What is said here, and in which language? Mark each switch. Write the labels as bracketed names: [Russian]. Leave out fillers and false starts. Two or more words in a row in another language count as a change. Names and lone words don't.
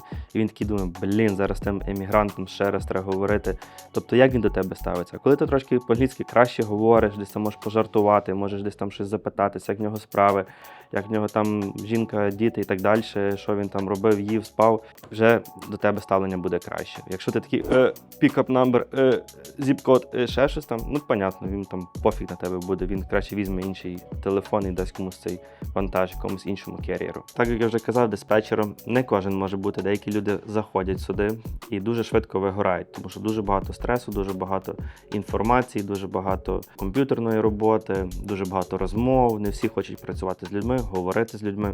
[Ukrainian] І він такий думає, зараз тим емігрантом ще раз треба говорити. Тобто, як він до тебе ставиться? Коли ти трошки по-англійськи краще говориш, десь там можеш пожартувати, можеш десь там щось запитатися, як в нього справи, як в нього там жінка, діти і так далі, що він там робив, їв, спав, вже до тебе ставлення буде краще. Якщо ти такий [English] pick-up number, [Ukrainian] zip-код, ще щось там, ну, понятно, він там пофіг на тебе буде, він краще візьме інший телефон і дасть комусь цей вантаж, комусь іншому кер'єру. Так, як я вже казав, диспетчером не кожен може бути, деякі люди заходять сюди і дуже швидко вигорають, тому що дуже багато стресу, дуже багато інформації, дуже багато комп'ютерної роботи, дуже багато розмов, не всі хочуть працювати з людьми, говорити з людьми.